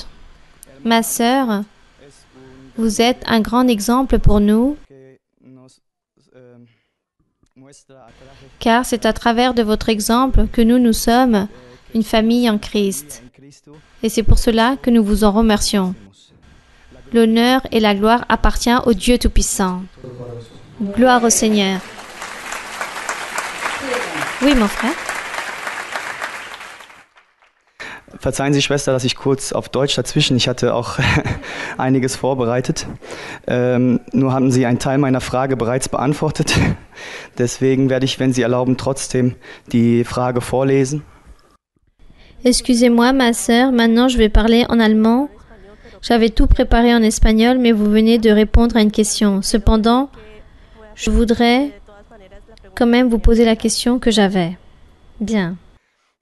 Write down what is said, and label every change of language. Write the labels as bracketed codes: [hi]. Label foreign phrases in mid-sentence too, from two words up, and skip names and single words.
[fr] Ma sœur, vous êtes un grand exemple pour nous, car c'est à travers de votre exemple que nous sommes une famille en Christ. Et c'est pour cela que nous vous en remercions. L'honneur et la gloire appartiennent au Dieu Tout-Puissant. Gloire au Seigneur. Oui, mon frère. [de] Verzeihen Sie, Schwester, dass ich kurz auf Deutsch dazwischen. Ich hatte auch einiges vorbereitet. Nur haben Sie einen Teil meiner Frage bereits beantwortet. Deswegen werde ich, wenn Sie erlauben, trotzdem die Frage vorlesen. [fr] Excusez-moi, ma sœur. Maintenant, je vais parler en allemand. J'avais tout préparé en espagnol, mais vous venez de répondre à une question. Cependant, je voudrais quand même vous poser la question que j'avais.